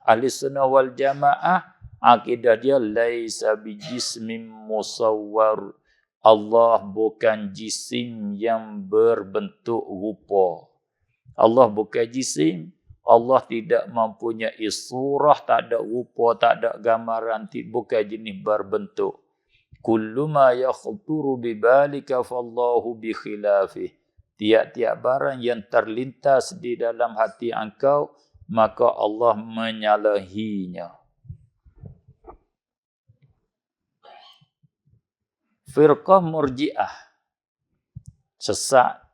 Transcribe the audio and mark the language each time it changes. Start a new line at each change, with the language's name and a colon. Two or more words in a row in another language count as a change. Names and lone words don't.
Arabic: أهل السنة والجماعة
Malay: akidah dia
Arabic: ليس بجسم مصور.
Malay: Allah bukan jisim yang berbentuk rupa. Allah bukan jisim. Allah tidak mempunyai surah, tak ada rupa, tak ada gambaran, bukan jenis berbentuk.
Arabic: كل ما يخطر ببالك فالله بخلافه.
Malay: Tiap-tiap barang yang terlintas di dalam hati engkau, maka Allah menyalahinya. Firqah Murji'ah. Sesat.